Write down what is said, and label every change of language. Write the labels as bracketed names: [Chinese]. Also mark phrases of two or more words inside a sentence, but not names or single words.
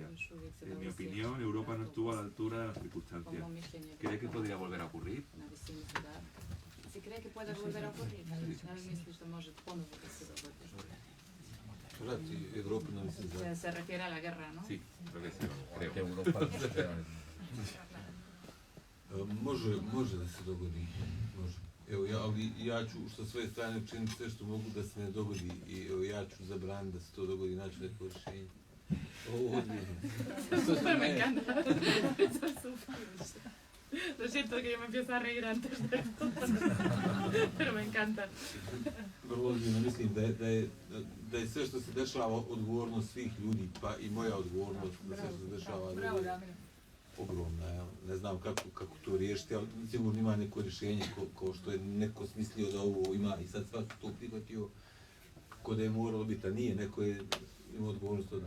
[Spanish] En mi opinión, Europa no estuvo a la altura de las circunstancias. ¿Cree que podría volver a ocurrir? Si cree que puede volver a ocurrir, [Bosnian] Europa no misli [Spanish] se refiere a la guerra, ¿no? Sí, creo que sí, creo. [Bosnian] Može da se dogodi. Može. Evo, ja ću sa svoje strane učiniti sve što mogu da se ne dogodi i evo, ja ću zabraniti da se to dogodi, naći neko rješenje. Ovo odmijeno. [Spanish] Me encanta. Lo siento que yo me empiezo a reír antes de esto, pero me encanta. [Bosnian] Vrlo ozbiljno mislim da je sve što se dešava odgovornost svih ljudi, pa i moja odgovornost da sve što se dešava ogromna. Ja ne znam kako to riješiti, ali sigurno ima neko rješenje kao što je neko smislio da ovo ima i sad svaki to prihvatio ko da je moralo biti, a nije, neko je imao odgovornost to da.